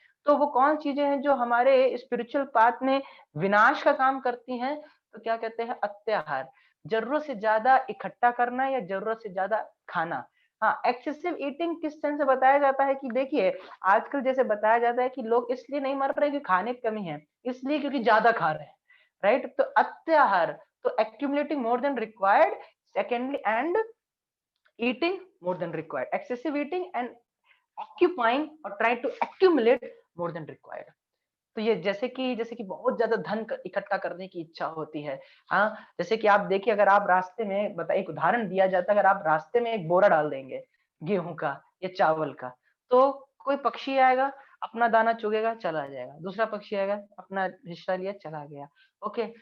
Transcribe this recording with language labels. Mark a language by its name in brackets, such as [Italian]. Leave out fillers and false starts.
[Hindi] तो वो कौन चीजें हैं जो हमारे स्पिरिचुअल पाथ में विनाश का काम करती हैं, तो क्या कहते हैं, अत्याहार, जरूरत से ज्यादा इकट्ठा करना या जरूरत से ज्यादा खाना। हाँ, एक्सेसिव ईटिंग किस सेंस से बताया जाता है कि देखिए, आजकल जैसे बताया जाता है कि लोग इसलिए नहीं मर रहे कि खाने की कमी है, इसलिए क्योंकि ज्यादा खा रहे हैं, राइट। [English] तो अत्याहार, तो accumulating more than required, secondly, and eating more than required, excessive eating and occupying or trying to accumulate more than required। [Hindi] तो ये जैसे कि बहुत ज्यादा धन इकट्ठा करने की इच्छा होती है। हाँ, जैसे कि आप देखिए, अगर आप रास्ते में, बताइए, एक उदाहरण दिया जाता है, अगर आप रास्ते में एक बोरा डाल देंगे गेहूं का या चावल का, तो कोई पक्षी आएगा, अपना दाना चुगेगा, चला जाएगा, दूसरा पक्षी आएगा, अपना हिस्सा लिया, चला गया, ओके।